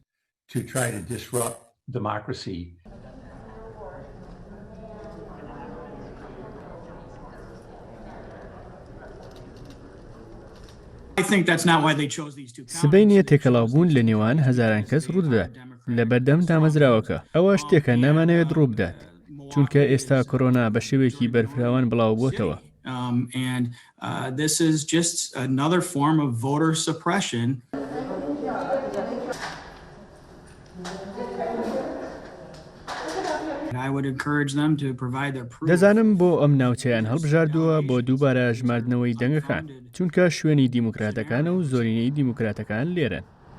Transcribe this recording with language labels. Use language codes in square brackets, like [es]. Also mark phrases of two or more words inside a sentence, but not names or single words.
[ckb] سبەی نییە تێکەڵاوبوون لە نێوان هەزاران کەس ڕوودەدات لە بەردەم دامەزراوەکە. ئەوە شتێکە نامانەوێت ڕووبدات، چونکە ئێستا کۆرۆنا بە شێوێکی بەرفراوان بڵاو بۆتەوە. [en] This is just another form of voter suppression. I would encourage them to provide their proof. [ckb] دەزانم بۆ ئەم ناوچەیان هەڵبژاردووە بۆ دووبارە ژماردنەوەی دەنگەکان، چونکە شوێنی دیموکراتەکانە و زۆرینەی دیموکراتەکان لێرەن.